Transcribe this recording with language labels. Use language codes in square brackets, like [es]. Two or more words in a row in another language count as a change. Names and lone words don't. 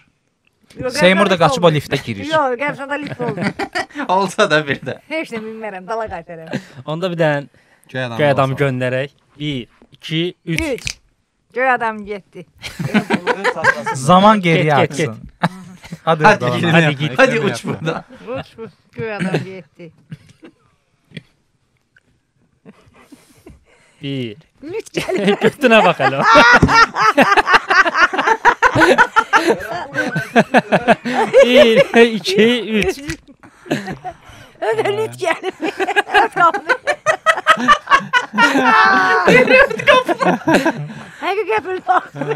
[az] Seymur da qaçıb o liftə girir. Yox, qəbirstanda lift olmur. Olsa da bir də. Heç nə bilmərəm, dala qaytaram. Onda bir dənə göy adamı göndərək. 1, 2, 3. 3. Göy adam getdi. [tr] Zaman geriyə [az] Get, get, [tr] aksın. Hadi. Hadi Hadi. gidelim. Hadi git. Hadi uç buradan. Uç bu. [az] Göy adam getdi. 1. Lüt gəlir. Götünə bax hələ. 1, 2, 3. Ödə lüt gəlir. Həqiqət bax.